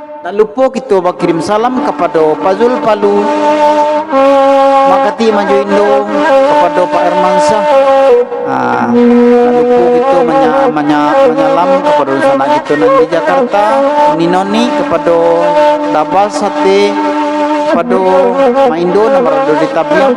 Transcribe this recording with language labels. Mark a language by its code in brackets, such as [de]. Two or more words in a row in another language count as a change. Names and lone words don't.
[id] Tak lupa kita berkirim salam kepada Pak Zul Palu, Makati Manjo Indo, kepada Pak Hermansyah. Tak lupa kita menyalam kepada sanak kita di Jakarta, Noni kepada Dabas Sate, kepada Maindo nomor di Tabiang.